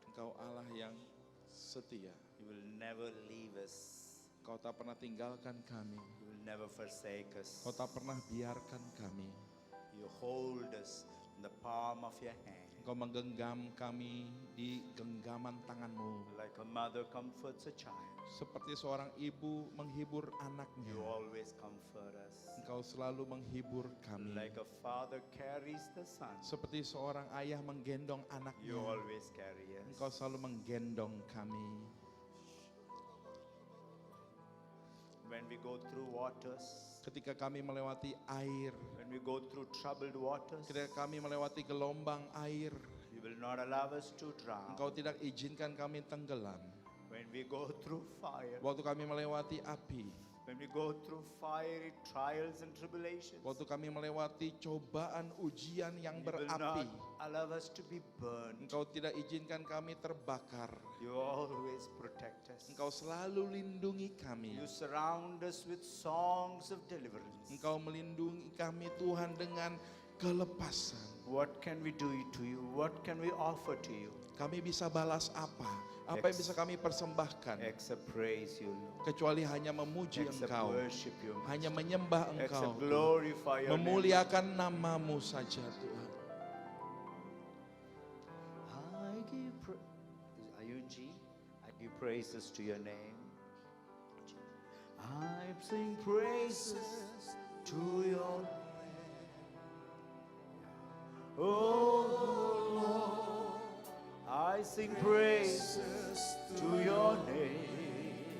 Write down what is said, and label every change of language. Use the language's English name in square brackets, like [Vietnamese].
[Indonesian] Engkau Allah yang setia. [English] You will never leave us. [Indonesian] Kau tak pernah tinggalkan kami. [English] You will never forsake us. [Indonesian] Kau tak pernah biarkan kami. [English] You hold us in the palm of your hand. [Indonesian] Engkau menggenggam kami di genggaman tangan-Mu. [English] Like a mother comforts a child. [Indonesian] Seperti seorang ibu menghibur anaknya. [English] You always comfort us. [Indonesian] Engkau selalu menghibur kami. [English] Like a father carries the son. [Indonesian] Seperti seorang ayah menggendong [English] You [Indonesian] anaknya. [English] always carry us. [Indonesian] Engkau selalu menggendong kami. [English] When we go through waters, [Indonesian] Ketika kami melewati air, [English] when we go through troubled waters, [Indonesian] ketika kami melewati gelombang air, [English] you will not allow us to drown. [Indonesian] Engkau tidak izinkan kami tenggelam. [English] When we go through fire, [Indonesian] Waktu kami melewati api, [English] when we go through fiery trials and tribulations, [Indonesian] waktu kami melewati cobaan ujian yang [English] you will [Indonesian] berapi, [English] not allow us to be burned. [Indonesian] Engkau tidak izinkan kami terbakar. [English] You always protect us. [Indonesian] Engkau selalu lindungi kami. [English] You surround us with songs of deliverance. [Indonesian] Engkau melindungi kami Tuhan dengan kelepasan. [English] What can we do to you? What can we offer to you? [Indonesian] Kami bisa balas apa? Apa yang bisa kami persembahkan? [English] Except praise you, Lord. [Indonesian] Kecuali hanya memuji [English] Except [Indonesian] Engkau, [English] worship you. [Indonesian] hanya menyembah Engkau, [English] Except glorify your name. [Indonesian] memuliakan namamu saja Tuhan. [English] I give are you in G? I give praises to your name. I sing praises to your name. Oh Lord, I sing praises to your name.